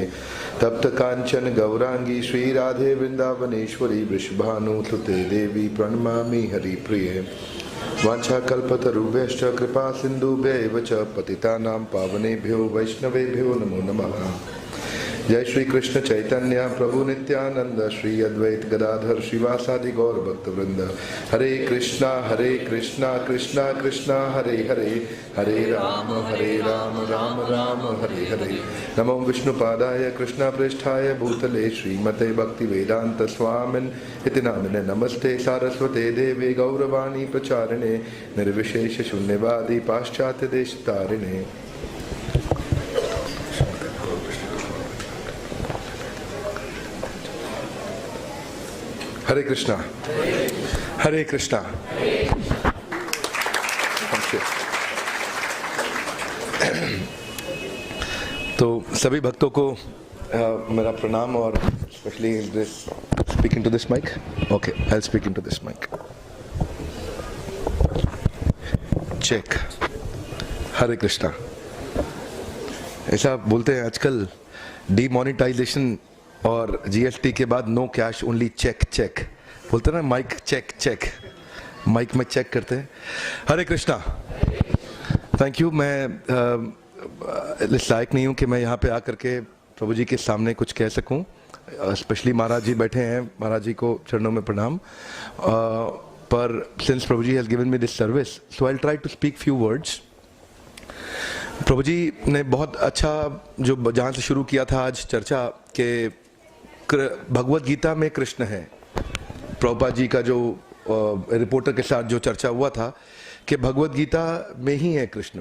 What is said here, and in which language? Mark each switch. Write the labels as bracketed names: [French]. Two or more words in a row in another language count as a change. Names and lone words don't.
[Sanskrit] तप्त कांचन गौरांगी श्रीराधे वृंदावनेश्वरी वृषभानुसुते देवी प्रणमामि हरिप्रिये। वाञ्छाकल्पतरुभ्यश्च कृपा सिन्धुभ्यैव च पतितानां पावनेभ्यो वैष्णवेभ्यो नमो नमः। जय श्री कृष्ण चैतन्य प्रभु नित्यानंद श्री अद्वैत गदाधर श्रीवासादि गौर भक्त वृंद। हरे कृष्णा कृष्णा कृष्णा हरे हरे, हरे राम राम राम हरे हरे। नमो विष्णुपादाय कृष्णा पृष्ठाय भूतले श्रीमते भक्ति वेदांत स्वामिन् इति नामिने। नमस्ते सारस्वते देवे गौरवाणी प्रचारिणे निर्विशेष शून्यवादी पाश्चात्य देश तारिणे। हरे कृष्णा हरे कृष्णा। [Hindi] तो सभी भक्तों को मेरा प्रणाम और [English] specially this speaking to this mic. OK, I will speak into this mic. चेक। [Hindi] हरे कृष्णा। ऐसा बोलते हैं आजकल डीमोनेटाइजेशन और जीएसटी के बाद [English] no cash only check check [Hindi] बोलते ना, [English] mic check check, [Hindi] माइक में चेक करते हैं। हरे कृष्णा। [English] thank you. [Hindi] मैं इस लायक नहीं हूँ कि मैं यहाँ पे आकर के प्रभु जी के सामने कुछ कह सकूँ। स्पेशली महाराज जी बैठे हैं, महाराज जी को चरणों में प्रणाम। [English] पर since Prabhu ji has given me this service so I will try to speak few words. [Hindi] प्रभु जी ने बहुत अच्छा जो जहाँ से शुरू किया था आज चर्चा के भगवत गीता में कृष्ण है। प्रभुपाद जी का जो रिपोर्टर के साथ जो चर्चा हुआ था कि भगवत गीता में ही है कृष्ण।